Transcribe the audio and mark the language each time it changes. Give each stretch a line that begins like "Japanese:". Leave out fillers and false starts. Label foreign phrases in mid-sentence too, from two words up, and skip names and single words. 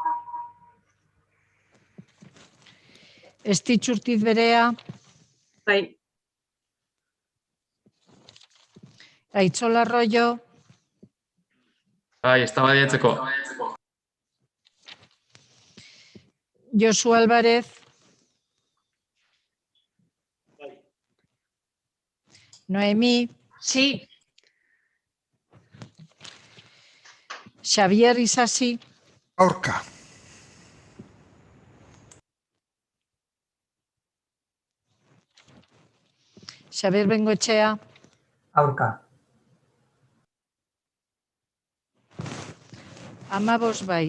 Basque: Estitxu Urtiz Berea. Bai. Aitzol Arroyo. Bai, eztabaidatzeko. Josu Álvarez. Noemí.
Spanish: Sí.
Basque: Xavier Isasi. Aurka. Xavier Bengoechea. Aurka. 15 bai.